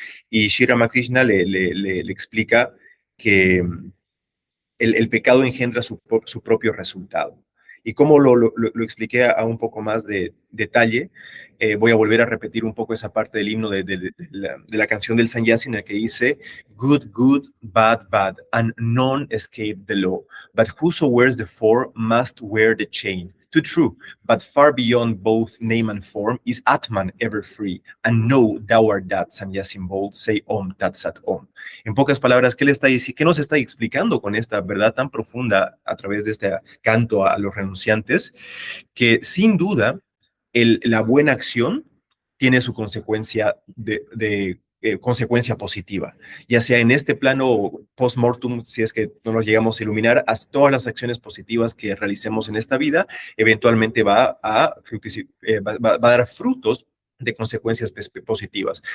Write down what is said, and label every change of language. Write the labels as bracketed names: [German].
[Spanish] Y Sri Ramakrishna le explica que el pecado engendra su propio resultado. Y como lo expliqué a un poco más de detalle, voy a volver a repetir un poco esa parte del himno de la canción del Sannyasi en la que dice, [English] good, good, bad, bad, and none escape the law. But whoso wears the four must wear the chain. Too true, but far beyond both name and form is Atman ever free, and know thou art that, Sannyasin bold, say Om Tat Sat Om. [Spanish] En pocas palabras, ¿qué nos está explicando con esta verdad tan profunda a través de este canto a los renunciantes? Que sin duda la buena acción tiene su consecuencia consecuencia positiva, ya sea en este plano post-mortem, si es que no nos llegamos a iluminar, todas las acciones positivas que realicemos en esta vida, eventualmente va a dar frutos de consecuencias positivas.